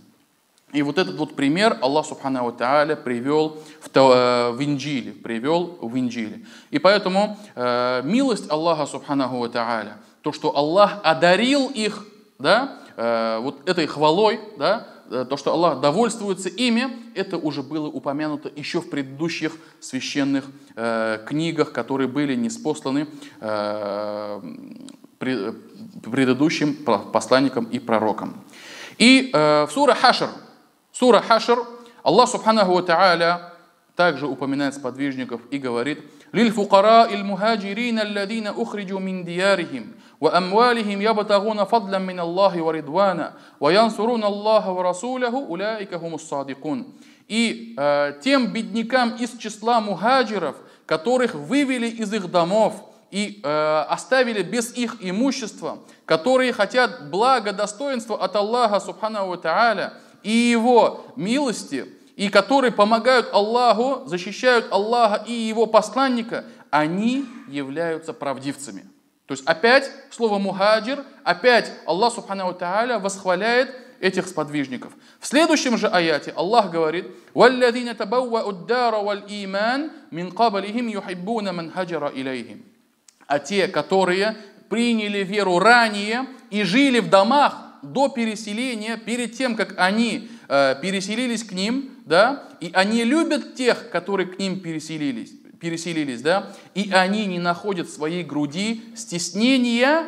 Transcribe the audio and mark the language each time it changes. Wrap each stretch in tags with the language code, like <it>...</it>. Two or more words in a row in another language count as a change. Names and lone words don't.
<ru>И вот этот вот пример Аллах</ru> <ar>سبحانه وتعالى</ar> <ru>привел в Инджиле, И поэтому милость Аллаха</ru> <ar>سبحانه وتعالى,</ar> <ru>то, что Аллах одарил их, да, вот этой хвалой, да, то, что Аллах довольствуется ими, это уже было упомянуто еще в предыдущих священных книгах, которые были ниспосланы предыдущим посланникам и пророкам. И в сура Хашр Аллах</ru> <ar>سبحانه وتعالى</ar> <ru>также упоминает сподвижников и говорит:</ru> <ar>للفقراء المهاجرين الذين أخرجوا من ديارهم وأموالهم يبتغون فضلا من الله ورضوانا وينصرون الله ورسوله أولئك هم الصادقون».</ar> <ru>И тем беднякам из числа мухаджиров, которых вывели из их домов и оставили без их имущества, которые хотят блага, достоинства от Аллаха</ru> <ar>سبحانه وتعالى</ar> <ru>и Его милости, и которые помогают Аллаху, защищают Аллаха и Его посланника, они являются правдивцами. То есть опять слово мухаджир, опять Аллах</ru> <ar>سبحانه وتعالى</ar> <ru>восхваляет этих сподвижников. В следующем же аяте Аллах говорит:</ru> <ar>والذين تبوءوا الدار والإيمان من قبلهم يحبون من هاجر إليهم».</ar> <ru>А те, которые приняли веру ранее и жили в домах до переселения, перед тем, как они переселились к ним, да, и они любят тех, которые к ним переселились, да, и они не находят в своей груди стеснения</ru>